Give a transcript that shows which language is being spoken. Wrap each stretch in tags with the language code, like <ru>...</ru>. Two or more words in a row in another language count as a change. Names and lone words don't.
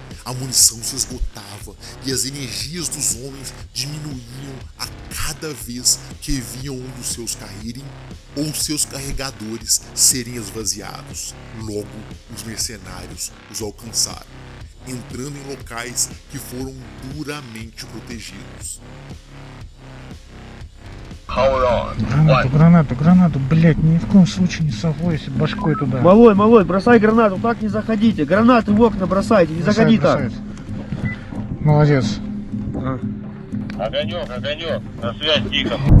<pt>A munição se esgotava e as energias dos homens diminuíam a cada vez que viam um dos seus caírem ou seus carregadores serem esvaziados. Logo, os mercenários os alcançaram, entrando em locais que foram duramente protegidos.</pt> <ru>Гранату, блять, ни в коем случае не совойся башкой туда. Малой, бросай гранату, так не заходите. Гранаты в окна бросайте, не заходи так. Молодец. Огонек, на связь, тихо.</ru>